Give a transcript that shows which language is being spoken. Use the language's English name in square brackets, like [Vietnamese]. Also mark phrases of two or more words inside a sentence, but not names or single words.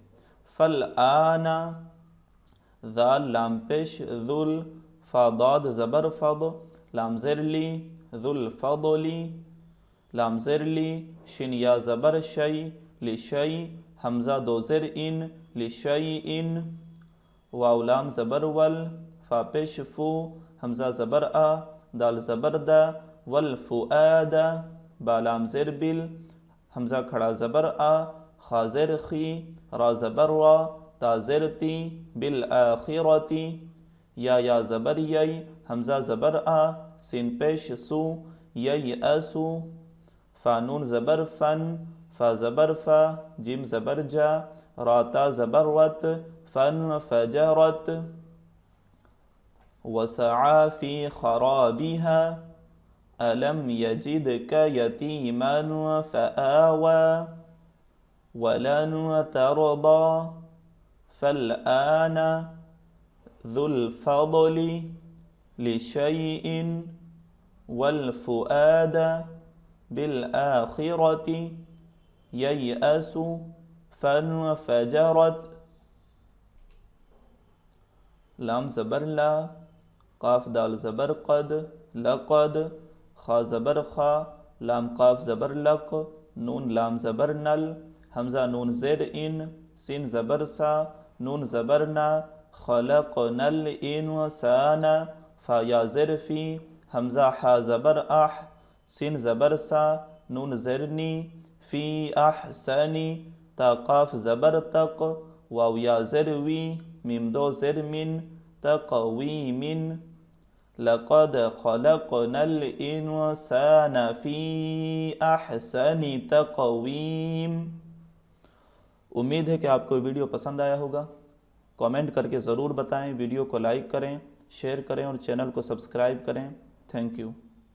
[Urdu] فل آنا، ذال لام پیش ذل، فا ضاد زبر فض، لام زر لی، ذل فضلی، لام زر لی، شن یا زبر شی، لشی، حمزہ دو زر ان، لشی ان، واو لام زبر ول، فا پیش فو، حمزہ زبر آ، دال زبر دا، والفؤاد، با لام زر بل، حمزہ کھڑا زبر آ، خا زر خی، را زبر را، تا زر تی، بالآخرتی، یا زبر یی، حمزہ زبر آ، سین پیش سو، یی اسو، فا نون زبر فن، فا زبر فا، جیم زبر جا، را تا زبر رت، فن فجرت، [Arabic] وسعى في خرابها، ألم يجدك يتيما فآوى، ولن ترضى، فالآن ذو الفضل لشيء والفؤاد بالآخرة ييأس فانفجرت. [Urdu] لام زبر لا، قاف دال زبر قد، لقد، خا زبر خا، لام قاف زبر لق، نون لام زبر نل، حمزہ نون زیر ان، سین زبر سا، نون زبر نا، [Arabic] خلقنا الانسان، [Urdu] فا یا زر فی، حمزہ حا زبر اح، سین زبر سا، نون زرنی، [Arabic] فی احسنی، [Urdu] تا قاف زبر تق، واو یا زر وی، میم دو زر من، تقویم. [Arabic] لقد خلقنا الانسان فی احسن تقویم. [Urdu] امید ہے کہ آپ کو ویڈیو پسند آیا ہوگا. کامنٹ کر کے ضرور بتائیں، ویڈیو کو لائک کریں، شیئر کریں اور چینل کو سبسکرائب کریں. [English] Thank you.